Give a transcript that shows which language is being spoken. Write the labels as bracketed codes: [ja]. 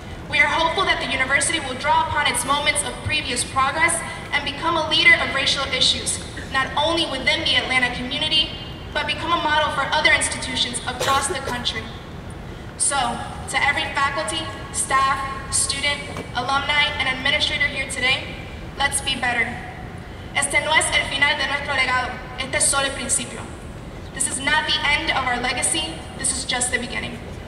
[en] We are hopeful that the university will draw upon its moments of previous progress and become a leader of racial issues, not only within the Atlanta community, but become a model for other institutions across the country. So, to every faculty, staff, student, alumni, and administrator here today, let's be better. [es] Este no es el final de nuestro legado, este es solo el principio. [en] This is not the end of our legacy, this is just the beginning.